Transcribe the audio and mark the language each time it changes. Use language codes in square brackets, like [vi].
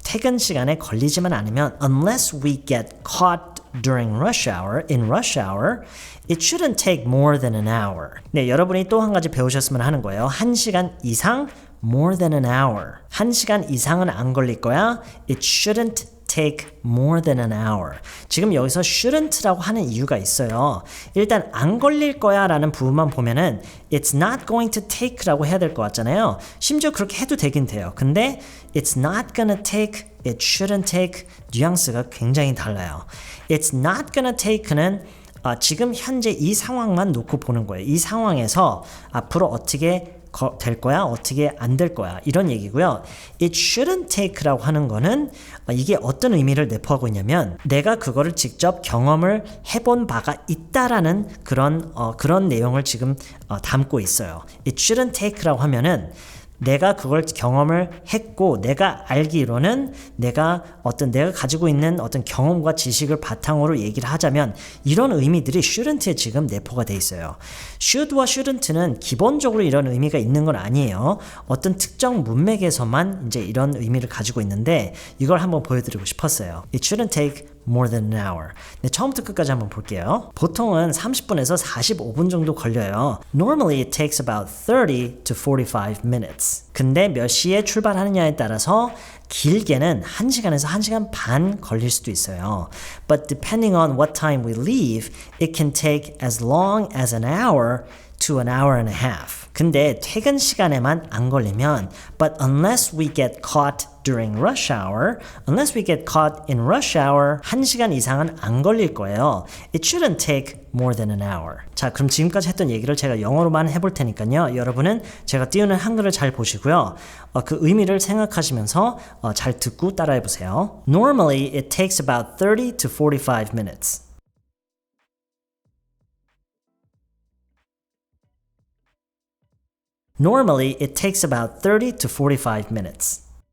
[ko] 퇴근 시간에 걸리지만 않으면 [en] unless we get caught during rush hour, in rush hour, it shouldn't take more than an hour. [ko] 네, 여러분이 또 한 가지 배우셨으면 하는 거예요. 1시간 이상 [en] more than an hour. [ko] 1시간 이상은 안 걸릴 거야. [en] It shouldn't take more than an hour. [ko] 지금 여기서 shouldn't라고 하는 이유가 있어요. 일단 안 걸릴 거야 라는 부분만 보면은 [en] it's not going to take [ko] 라고 해야 될 것 같잖아요. 심지어 그렇게 해도 되긴 돼요. 근데 [en] it's not gonna take, it shouldn't take [ko] 뉘앙스가 굉장히 달라요. [en] It's not gonna take [ko] 는 지금 현재 이 상황만 놓고 보는 거예요. 이 상황에서 앞으로 어떻게 될 거야? 어떻게 안 될 거야? 이런 얘기고요. [en] It shouldn't take [ko] 라고 하는 거는 이게 어떤 의미를 내포하고 있냐면 내가 그거를 직접 경험을 해본 바가 있다라는 그런 내용을 지금 담고 있어요. [en] It shouldn't take [ko] 라고 하면은 내가 그걸 경험을 했고 내가 알기로는 내가 가지고 있는 어떤 경험과 지식을 바탕으로 얘기를 하자면 이런 의미들이 shouldn't에 지금 내포가 돼 있어요. should와 shouldn't는 기본적으로 이런 의미가 있는 건 아니에요. 어떤 특정 문맥에서만 이제 이런 의미를 가지고 있는데 이걸 한번 보여드리고 싶었어요. [en] It shouldn't take more than an hour. [ko] 네, 처음부터 끝까지 한번 볼게요. 보통은 30분에서 45분 정도 걸려요. [en] Normally it takes about 30 to 45 minutes. [ko] 근데 몇 시에 출발하느냐에 따라서 길게는 1시간에서 1시간 반 걸릴 수도 있어요. [en] But depending on what time we leave, it can take as long as an hour to an hour and a half. [ko] 근데 퇴근 시간에만 안 걸리면 [en] but unless we get caught during rush hour, unless we get caught in rush hour, [ko] 1시간 이상은 안 걸릴 거예요. [en] It shouldn't take more than an hour. [ko] 자, 그럼 지금까지 했던 얘기를 제가 영어로만 해볼 테니까요. 여러분은 제가 띄우는 한글을 잘 보시고요. 그 의미를 생각하시면서 잘 듣고 따라해 보세요. [en] Normally, it takes about 30 to 45 minutes. Normally, it takes about 30 to 45 minutes.